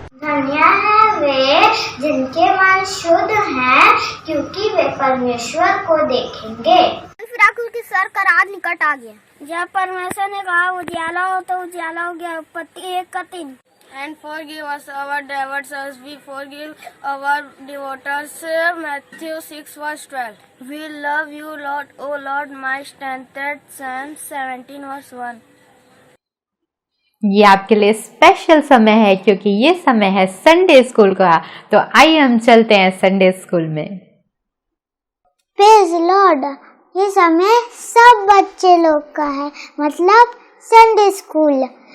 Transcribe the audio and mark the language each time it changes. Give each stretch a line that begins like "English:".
Hindi: धन्य है वे जिनके मन शुद्ध हैं, क्योंकि वे परमेश्वर को देखेंगे। फिराकुल की सर का रात निकट आ गया। जब परमेश्वर ने कहा उजियाला हो, तो उजियाला हो गया। उत्पत्ति 1 का 3।
English: And forgive us our debts as we forgive our debtors. Matthew 6 verse 12. We love you, Lord, O Lord, my strength. Psalm 17 verse 1.
Hindi: ये आपके लिए स्पेशल समय है, क्योंकि ये समय है संडे स्कूल का। तो आइए हम चलते हैं संडे स्कूल में।
English: Praise Lord.
Hindi: ये समय सब बच्चे लोग का है, मतलब संडे स्कूल।